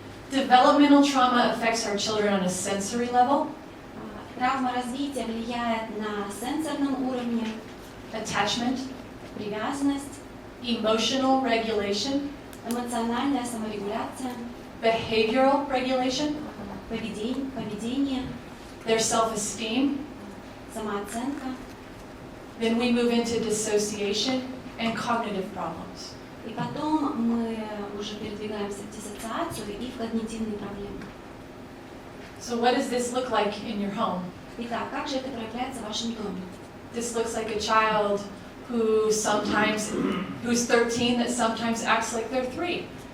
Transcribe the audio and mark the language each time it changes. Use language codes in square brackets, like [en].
[en] Developmental trauma affects our children on a sensory level. [ru] Травма развития влияет на сенсорном уровне. [en] Attachment, [ru] привязанность, [en] emotional regulation, [ru] эмоциональная саморегуляция, [en] behavioral regulation, [ru] поведение, [en] their self-esteem. [ru] самооценка. [en] Then we move into dissociation and cognitive problems. [ru] И потом мы уже передвигаемся в диссоциацию и в когнитивные проблемы. [en] So what does this look like in your home? [ru] Итак, как же это проявляется в вашем доме? [en] This looks like a child who's 13 that sometimes acts like they're 3.